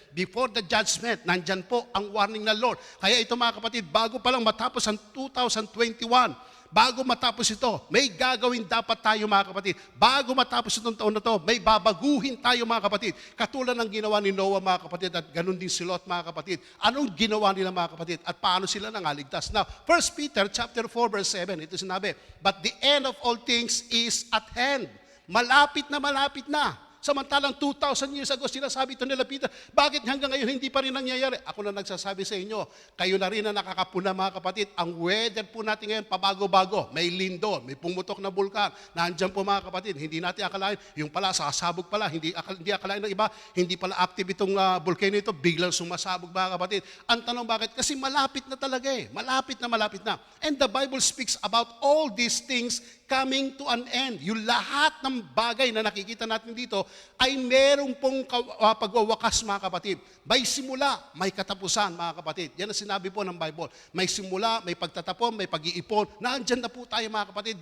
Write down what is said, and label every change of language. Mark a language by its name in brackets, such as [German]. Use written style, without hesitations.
[Filipino] Before the judgment, nandyan po ang warning ng Lord. Kaya ito mga kapatid, bago pa lang matapos ang 2021, bago matapos ito, may gagawin dapat tayo mga kapatid. Bago matapos itong taon na to, may babaguhin tayo mga kapatid. Katulad ng ginawa ni Noah mga kapatid at ganun din si Lot mga kapatid. Anong ginawa nila mga kapatid at paano sila nangaligtas? [English] Now, 1 Peter chapter 4 verse 7, [Filipino] ito sinabi, [English] but the end of all things is at hand. [Filipino] Malapit na malapit na. Samantalang 2,000 years ago, sinasabi ito nila Peter, bakit hanggang ngayon hindi pa rin nangyayari? Ako na nagsasabi sa inyo, kayo na rin na nakakapuna mga kapatid, ang weather po natin ngayon pabago-bago, may lindol, may pumutok na bulkan, nandyan po mga kapatid, hindi natin akalain, yung pala sasabog pala, hindi akalain ng iba, hindi pala active itong volcano ito, biglang sumasabog mga kapatid. Ang tanong bakit? Kasi malapit na talaga malapit na. [English] And the Bible speaks about all these things coming to an end. [Filipino] Yung lahat ng bagay na nakikita natin dito ay merong pong pagwawakas mga kapatid. May simula, may katapusan mga kapatid. Yan ang sinabi po ng Bible. May simula, may pagtatapon, may pag-iipon. Naandyan na po tayo mga kapatid.